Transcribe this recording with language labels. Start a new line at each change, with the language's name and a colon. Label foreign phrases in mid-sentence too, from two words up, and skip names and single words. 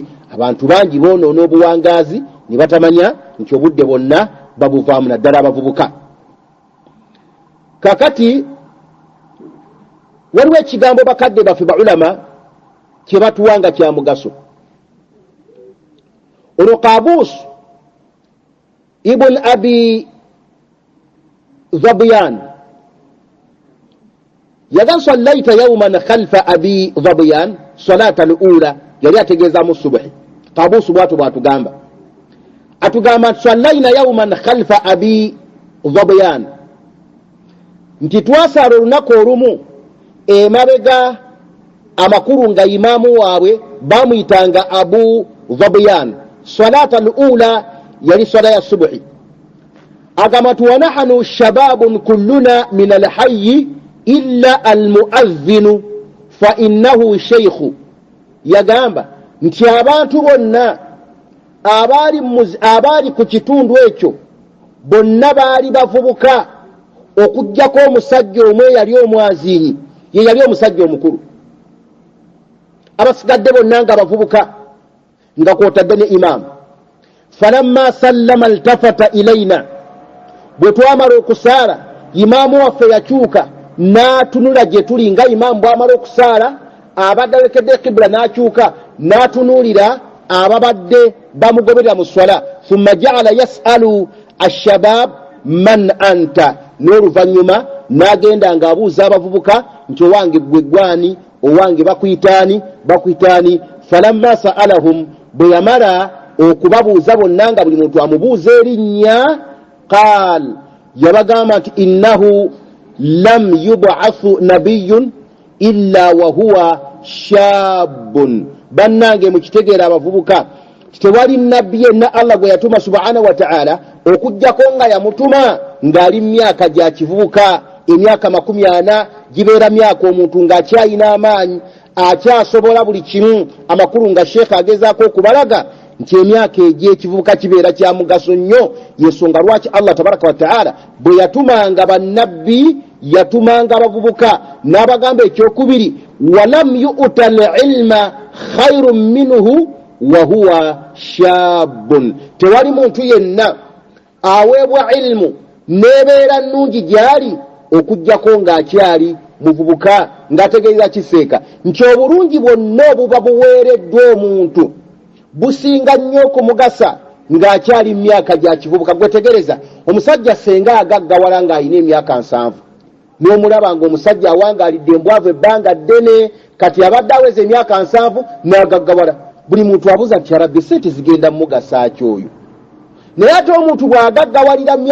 Ganda: Abantu bangi boonoona obuwangaazi ne batamanya nti obudde bwonna babuvaamu, naddala abavubuka. Kakati waliwo ekigambo bakadde baffe baulama kye batuwanga kya mugaso.
Arabic: Olwo Qabuus ibn Abi Zabyan yaga صليت يوما خلف أبي ظبيان صلاة الأولى,
Ganda: yali ategeezaamu subuhi. Qabuus bwatu bwatugamba, atugamba nti
Arabic: صلينا يوما خلف أبي ظبيان,
Ganda: nti twasaala olunaku olumu emabega amakulu nga imaamu waabwe bamuyitanga Abu Zabyan. Salata al-ula yali swala ya subuhi.
Arabic: Agamba nti ونحن شباب كلنا من الحي إلا المؤذن فإنه شيخ.
Ganda: Yagamba nti abantu bonna abaali ku kitundu ekyo bonna baali bavubuka, okujjako omusajja omwe yali omwaziinyi ye yali omusajja omukulu abasigadde bonna nga abavubuka nga kwotadde ne imaamu
Arabic: فلما سلم التفت إلينا
Ganda: bwe twamala okusaala imaamu waffe yakyuka n'atunula gye tuli nga imaamu bw'amala okusaala abadde awekedde kibula n'akyuka n'atunuulira ababadde bamugoberera mu swala
Arabic: ثم جعل يسأل الشباب من أنت
Ganda: n'oluvannyuma n'agenda ng'abuuza abavubuka nti owange gwe gwani owange bakuyitaani
Arabic: فلما سألهم
Ganda: bwe yamala okubabuuza bonna nga buli muntu amubuuza erinnya qaal yabagamba nti
Arabic: إنه لم يبعث نبي إلا وهو
Ganda: shaabun bannange mukitegeera abavubuka tewali nabbi yenna Allah gwe yatuma
Arabic: سبحانه وتعالى
Ganda: okujjako nga yamutuma ng'ali myaka gya kivubuka emyaka 40 gibeera myaka omuntu ng'akyayina amaanyi akyasobola buli kimu amakulu nga sheekh agezaako okubalaga nti emyaka egy'ekivubuka kibeera kya mugaso nnyo yensonga lwaki
Arabic: الله تبارك وتعالى
Ganda: bwe yatumanga bannabbi yatumanga abavubuka n'abagamba ekyokubiri
Arabic: ولم يؤت العلم خير منه وهو شاب
Ganda: tewali muntu yenna aweebwa ilmu nebeera nnungi gyali okujjako ng'akyali muvubuka ng'ategeeza kiseeka nti obulungi bwonna obuba buweereddwa omuntu businga nnyo okumugasa ng'akyali mu myaka gya kivubuka gwetegereza omusajja senga agaggawala ng'alina emyaka 7 n'omulaba ng'omusajja awangaalidde embwavu ebbanga ddene kati abadde aweza emyaka 7 n'agaggawala buli muntu abuuza nti yarabbi sente zigenda mugasa ki oyo naye ate omuntu bw'agaggawalira